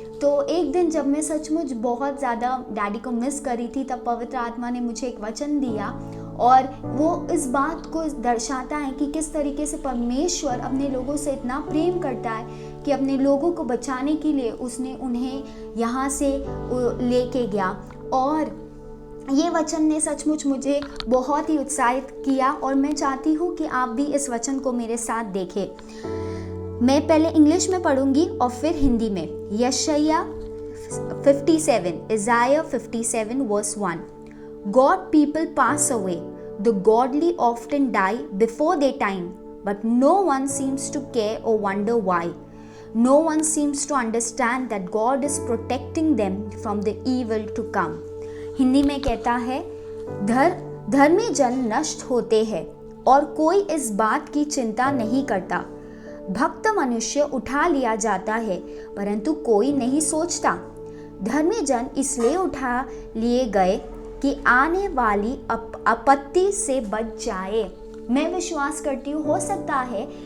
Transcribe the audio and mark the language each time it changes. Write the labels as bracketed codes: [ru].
[hi] तो एक दिन जब मैं सचमुच बहुत ज़्यादा डैडी को मिस कर रही थी, तब पवित्र आत्मा ने मुझे एक वचन दिया और वो इस बात को दर्शाता है कि किस तरीके से परमेश्वर अपने लोगों से इतना प्रेम करता है कि अपने लोगों को बचाने के लिए उसने उन्हें यहाँ से लेके गया। और ये वचन ने सचमुच मुझे बहुत ही उत्साहित किया और मैं चाहती हूँ कि आप भी इस वचन को मेरे साथ देखें। मैं पहले इंग्लिश में पढ़ूंगी और फिर हिंदी में। [en] यशायाह 57, Isaiah 57 verse 1. God people pass away, the godly often die before their time, but no one seems to care or wonder why. No one seems to understand that God is protecting them from the evil to come. [hi] Hindi में कहता है, धर्मी जन नष्ट होते हैं और कोई इस बात की चिंता नहीं करता। भक्त मनुष्य उठा लिया जाता है, परंतु कोई नहीं सोचता। धर्मी जन इसलिए उठा लिए गए कि आने वाली आपत्ति से बच जाए। मैं विश्वास करती हूँ, हो सकता है